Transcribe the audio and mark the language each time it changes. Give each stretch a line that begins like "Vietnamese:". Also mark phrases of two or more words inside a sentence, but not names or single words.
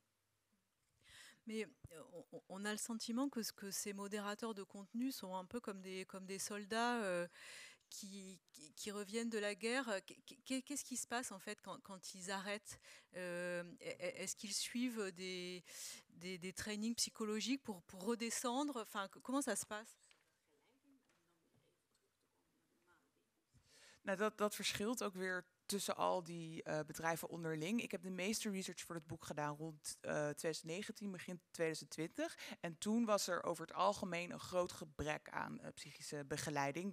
French: Mais on a le sentiment que ces modérateurs de contenu sont un peu comme des soldats qui reviennent de la guerre. Qu'est-ce qui se passe en fait quand ils arrêtent? Est-ce qu'ils suivent des trainings psychologiques pour redescendre? Enfin, comment ça se passe?
Dutch: Nou, dat verschilt ook weer tussen al die bedrijven onderling. Ik heb de meeste research voor het boek gedaan rond 2019, begin 2020. En toen was er over het algemeen een groot gebrek aan psychische begeleiding.